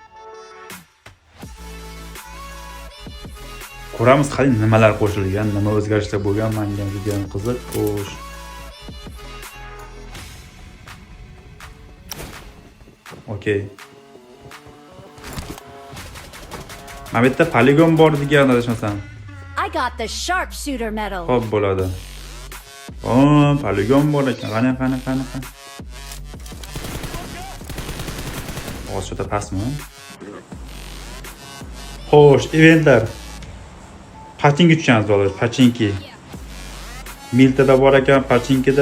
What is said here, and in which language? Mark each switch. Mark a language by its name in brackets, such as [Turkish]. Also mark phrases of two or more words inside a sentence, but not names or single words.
[Uzbek] Ko'ramiz qani nimalar qo'shilgan, nima o'zgarishlar bo'lgan, menga juda ham qiziq. Xo'sh. Okay. Mana bu yerda poligon bor degan adashmasam. [English] I got the sharpshooter medal. [Uzbek] Xo'p bo'ladi. Poligon bor ekan. Qani. Hozircha pastmi? Xo'sh, eventlar. Pachinki tushamiz bolalar, pachinki. Miltada bor ekan, pachinkida.